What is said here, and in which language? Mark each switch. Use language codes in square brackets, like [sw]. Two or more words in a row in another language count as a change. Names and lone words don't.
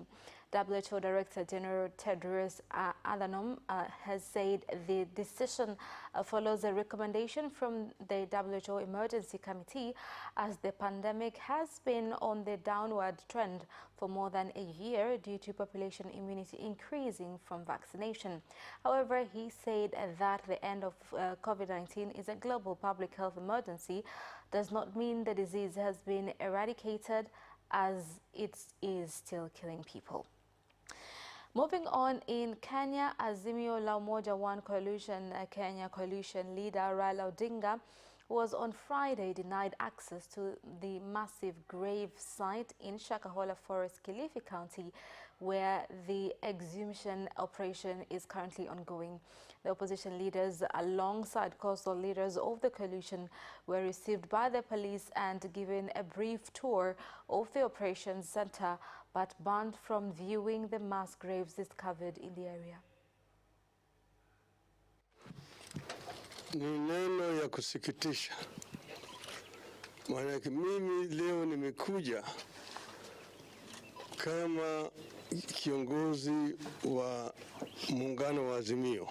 [en] WHO Director General Tedros Adhanom has said the decision follows a recommendation from the WHO Emergency Committee, as the pandemic has been on the downward trend for more than a year due to population immunity increasing from vaccination. However, he said that the end of COVID-19 is a global public health emergency does not mean the disease has been eradicated, as it is still killing people. Moving on, in Kenya, Azimio la Umoja One Coalition, Kenya coalition leader Raila Odinga was on Friday denied access to the massive grave site in Shakahola Forest, Kilifi County, where the exhumation operation is currently ongoing. The opposition leaders, alongside coastal leaders of the coalition, were received by the police and given a brief tour of the operations center, but banned from viewing the mass graves discovered in the area. [sw] Ni neno ya kusikitisha. Maana mimi leo nimekuja kama kiongozi wa muungano wa Azimio.